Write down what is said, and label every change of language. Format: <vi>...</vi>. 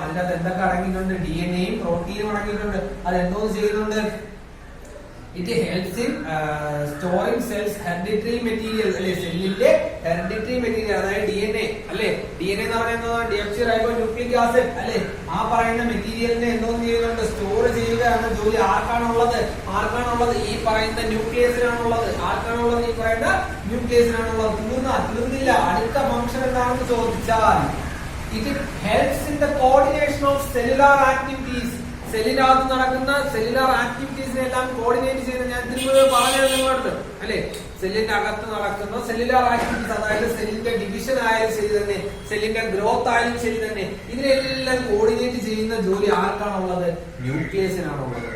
<ml>അതിനകത്ത് എന്തൊക്കെ അടങ്ങിയിട്ടുണ്ട്, DNAയും പ്രോട്ടീനും അടങ്ങിയിട്ടുണ്ട്. അത് എന്തോന്ന് ചെയ്യുന്നുണ്ട്,</ml> <en>it helps in storing cells hereditary material</en> <ml>അല്ലെ, സെല്ലിന്റെ ഹെറിഡിറ്ററി മെറ്റീരിയൽ അതായത് DNA അല്ലെ. DNA എന്ന് പറയുന്നത് ഡിയോക്സിറൈബോന്യൂക്ലിക് ആസിഡ് അല്ലെ. ആ പറയുന്ന മെറ്റീരിയലിനെ എന്തോന്ന് ചെയ്യുന്നുണ്ട്, സ്റ്റോർ ചെയ്യുക എന്ന ജോലി ആർക്കാണുള്ളത്, ഈ പറയുന്ന ന്യൂക്ലിയസിനാണുള്ളത്. ഈ പറയുന്ന ന്യൂക്ലിയസിനാണുള്ളത്. തീർന്നില്ല. അടുത്ത ഫംഗ്ഷൻ എന്താണെന്ന് ചോദിച്ചാൽ</ml> <en>it helps in the coordination of cellular activities.</en> <ml>സെല്ലിനകത്ത് നടക്കുന്ന സെല്ലുലാർ ആക്ടിവിറ്റീസിനെ എല്ലാം കോർഡിനേറ്റ് ചെയ്ത് ഞാൻ തിരുമ്പ് പറഞ്ഞത് നിങ്ങളോട് അല്ലെ. സെല്ലിന്റെ അകത്ത് നടക്കുന്ന സെല്ലുലാർ ആക്ടിവിറ്റീസ്, അതായത് സെല്ലിന്റെ ഡിവിഷൻ ആയാലും ശരി തന്നെ, സെല്ലിന്റെ ഗ്രോത്ത് ആയാലും ശരി തന്നെ, ഇതിനെല്ലാം കോർഡിനേറ്റ് ചെയ്യുന്ന ജോലി ആർക്കാണുള്ളത്, ന്യൂക്ലിയസിനാണുള്ളത്.</ml>